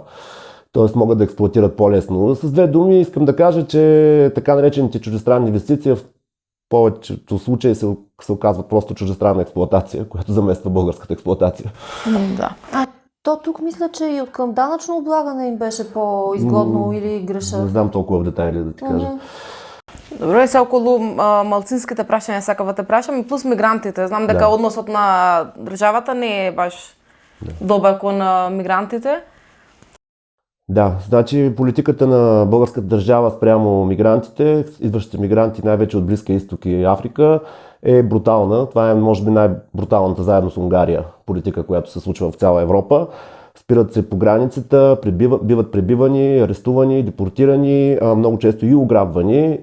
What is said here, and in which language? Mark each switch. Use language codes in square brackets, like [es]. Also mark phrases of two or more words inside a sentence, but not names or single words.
[bg] Тоест могат да експлоатират по-лесно. С две думи искам да кажа, че така наречените чуждестранни инвестиции в повечето случаи се оказва просто чуждестранна експлоатация, която замества българската експлоатация. Да. То тук мисля, че и от към данъчно облагане им беше по-изгодно или греша. Не знам толкова в детайли да ти кажа. [mk] Добро, се околу малцинските прашања сакав да те прашам и плюс мигрантите. Знам дека односот на државата не е баш добар кон мигрантите. [bg] Да, значи политиката на българската държава спрямо мигрантите, идващите мигранти най-вече от Близкия изток и Африка, е брутална. Това е може би най-бруталната заедно с Унгария политика, която се случва в цяла Европа. Спират се по границата, биват пребивани, арестувани, депортирани, много често и ограбвани.